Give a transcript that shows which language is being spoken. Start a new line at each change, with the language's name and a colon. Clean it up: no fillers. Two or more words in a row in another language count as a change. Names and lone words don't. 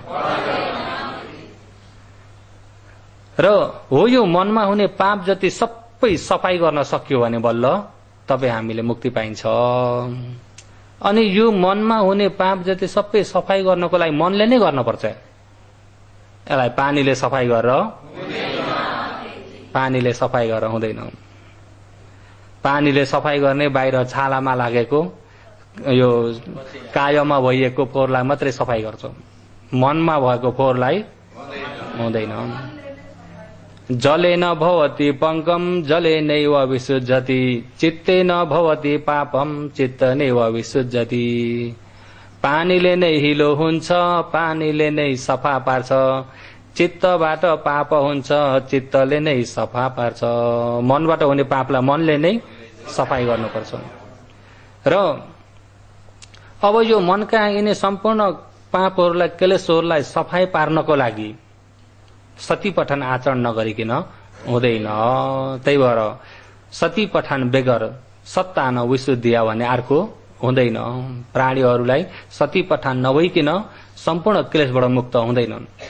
Nepali: र हो यो मनमा हुने पाप जति सबै सफाई गर्न सकियो भने बल्ल तपाईँ हामीले मुक्ति पाइन्छ अनि यो मनमा हुने पाप जति सबै सफाई गर्नको लागि मनले नै गर्नुपर्छ यसलाई पानीले सफाई गरेर हुँदैन पानीले सफाई गर्ने बाहिर छालामा लागेको यो कायमा भइएको फोहोरलाई मात्रै सफाई गर्छ मनमा भएको फोहोरलाई हुँदैन
Sanskrit: जलेन भवति पंकम जलेनैव विसुज्जति चित्तेन भवति पापम चित्तनैव विसुज्जति
Nepali: पानीले नै हिलो हुन्छ पानीले नै सफा पार्छ चित्तबाट पाप हुन्छ चित्तले नै सफा पार्छ मनबाट हुने पापलाई मनले नै सफाई गर्नुपर्छ र अब यो मनका यिनी सम्पूर्ण पापहरूलाई क्लेशहरूलाई सफाई पार्नको लागि सती पठन आचरण नगरिकन हुँदैन त्यही भएर सती पठन बेगर
Pali: सत्ता न विशुद्धिया
Nepali: भन्ने अर्को हुँदैन प्राणीहरूलाई सती पठान नभइकन सम्पूर्ण क्लेशबाट मुक्त हुँदैनन्